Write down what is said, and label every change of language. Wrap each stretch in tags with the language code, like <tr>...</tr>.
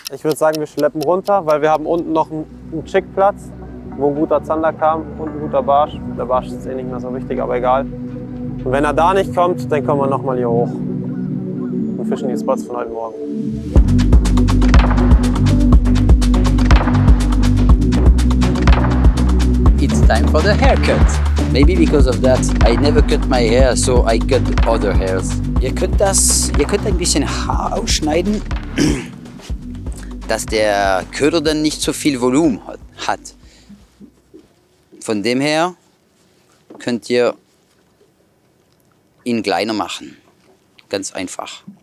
<de>Ich würde sagen, wir schleppen runter, weil wir haben unten noch einen Chickplatz, wo ein guter Zander kam und ein guter Barsch. Der Barsch ist eh nicht mehr so wichtig, aber egal. Und wenn er da nicht kommt, dann kommen wir noch mal hier hoch und fischen die Spots von heute Morgen.</de> <en>It's time for the haircut. Maybe because of that, I never cut my hair, so I cut other hairs.</en> <de>Ihr könnt ein bisschen Haar ausschneiden, dass der Köder dann nicht so viel Volumen hat. Von dem her könnt ihr ihn kleiner machen. Ganz einfach.</de>